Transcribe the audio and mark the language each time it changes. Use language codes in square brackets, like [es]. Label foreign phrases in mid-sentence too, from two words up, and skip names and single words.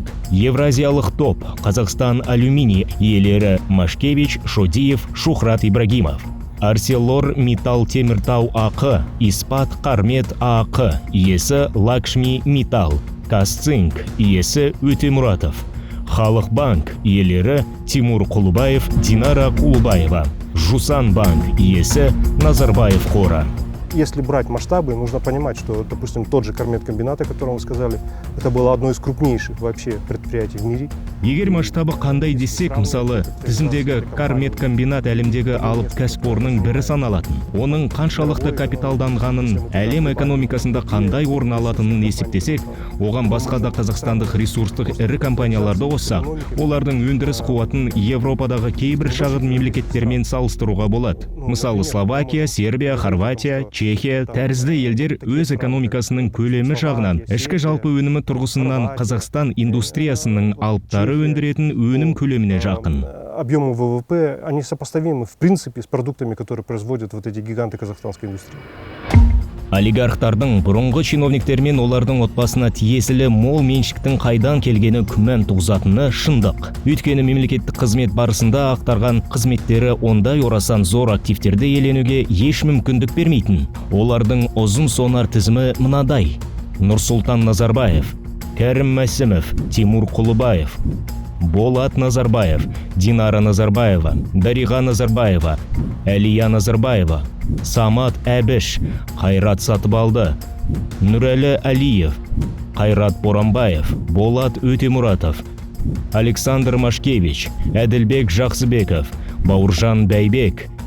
[kk] Евразиялық топ Қазақстан Алюминий иелері Машкевич, Шодиев, Шухрат Ибрагимов, Арселор Металл Теміртау АQ, Испат Қармет АQ иесі Лакшми Металл, Казцинк иесі Өтемұратов, Халық банк иелері Тимур Құлыбаев, Динара Құлыбаева, Жусан банк иесі Назарбаев қоры. [ru] Если брать масштабы, нужно понимать, что, допустим, тот же Кармет-комбинат, о котором вы сказали, это было одно из крупнейших вообще предприятий в мире. [kk] Егер масштабы қандай десек, мысалы, тізімдегі Кармет-комбинат әлемдегі алып кәсіпорынның бірі саналатын. Оның қаншалықты капиталданғанын, әлем экономикасында қандай орын алатынын есептесек, оған басқа да қазақстандық ресурстық ірі компанияларды қоссақ, олардың өндіріс қуатын Европадағы кейбір шағын мемлекеттермен салыстыруға болады. Мысалы, Словакия, Сербия, Хорватия, Чехия тәрізді елдер өз экономикасының көлемі жағынан, ішкі жалпы өнімі тұрғысынан Қазақстан индустриясының алыптары өндіретін өнім көлеміне жақын. [ru] Объемы ВВП, они сопоставимы в принципе с продуктами, которые производят вот эти гиганты казахстанской индустрии. [kk] Олигархтардың бұрынғы чиновниктер мен олардың отбасына тиесілі мол меншіктің қайдан келгені күмән туғызатыны шындық. Өйткені мемлекеттік қызмет барысында ақтарған қызметтері ондай орасан зор активтерді иеленуге еш мүмкіндік бермейтін. Олардың ұзын сонар тізімі мынадай: Нұрсұлтан Назарбаев, Кәрім Мәсімов, Тимур Құлыбаев, Болат Назарбаев, Динара Назарбаева, Дариға Назарбаева, Әлия Назарбаева, Самат Әбіш, Қайрат Сатыбалды, Нұрәлі Алиев, Қайрат Боранбаев, Болат Өтемұратов, Александр Машкевич, Әділбек Жақсыбеков, Бауыржан Бәйбек,